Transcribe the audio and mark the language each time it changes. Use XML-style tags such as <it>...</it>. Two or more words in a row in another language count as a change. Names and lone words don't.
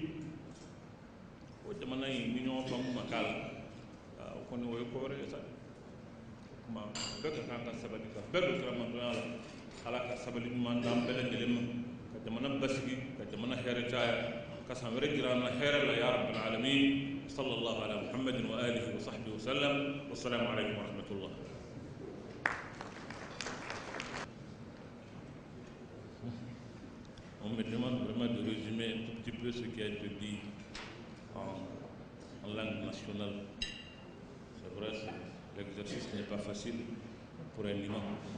<bm>o jamana in ni ɲɔgɔn faamu ma k'a la o kɔni o ye ko wɛrɛ ye sa kuma bɛɛ ka kan ka sabali ka bɛɛ don kiramadɔnya la ala ka sabali ɲuman d'an bɛɛ lajɛlen ma ka jamana basigi ka jamana hɛrɛ caya ka san wɛrɛ jira an na hɛrɛ la</bm> <ar>يا رب العالمين صلى الله على محمد وعلى آله وصحبه وسلم والسلام عليكم ورحمة الله.</ar> <fr>On me demande vraiment de résumer un tout petit peu ce qui a été dit en langue nationale. C'est vrai, l'exercice n'est pas facile pour un imam.</fr>